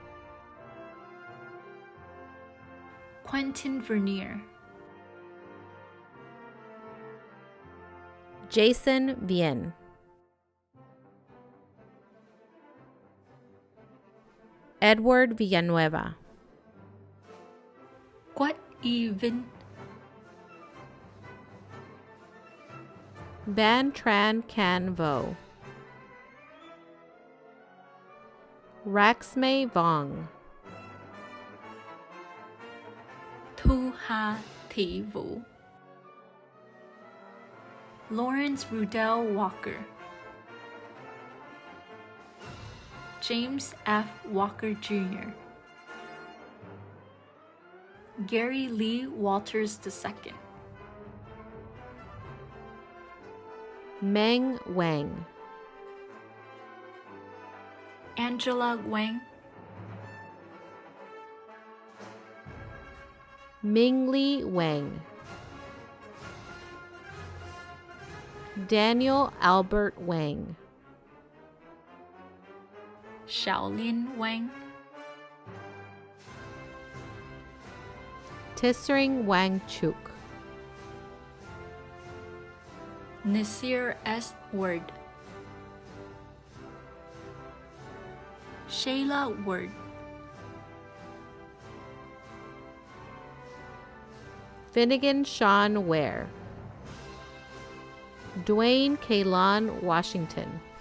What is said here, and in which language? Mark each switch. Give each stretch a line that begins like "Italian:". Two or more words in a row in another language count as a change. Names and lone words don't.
English: Quentin Vernier, Jason Bien, Edward Villanueva, Quat E. Vin, Ban Tran Can Vo, Raxmei Vong, Thu Ha Thi Vu, Lawrence Rudell Walker, James F. Walker Jr., Gary Lee Walters II, Meng Wang, Angela Wang, Mingli Wang, Daniel Albert Wang, Xiaolin Wang, Tissering Wang Chuk, Nasir S. Ward, Shayla Ward, Finnegan Sean Ware, Dwayne Kalon Washington,